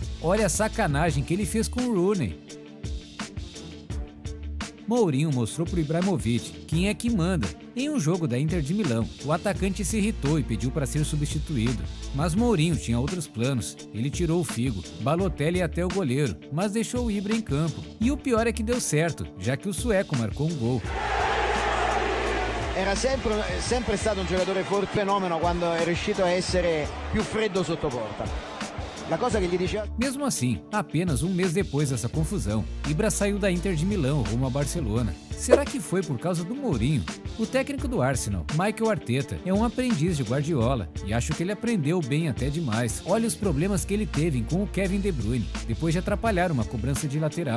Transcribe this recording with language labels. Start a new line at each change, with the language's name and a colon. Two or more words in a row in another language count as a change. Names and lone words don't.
Portuguese: Olha a sacanagem que ele fez com o Rooney. Mourinho mostrou para o Ibrahimovic quem é que manda. Em um jogo da Inter de Milão, o atacante se irritou e pediu para ser substituído. Mas Mourinho tinha outros planos. Ele tirou o Figo, Balotelli e até o goleiro, mas deixou o Ibra em campo. E o pior é que deu certo, já que o sueco marcou um gol.
Italian: Era sempre stato un giocatore forte, fenomeno quando è riuscito a essere più freddo sotto porta. La cosa che gli diceva...
Portuguese: Mesmo assim, apenas um mês depois dessa confusão, Ibra saiu da Inter de Milão rumo a Barcelona. Será que foi por causa do Mourinho? O técnico do Arsenal, Mikel Arteta, é um aprendiz de Guardiola e acho que ele aprendeu bem até demais. Olha os problemas que ele teve com o Kevin De Bruyne, depois de atrapalhar uma cobrança de lateral.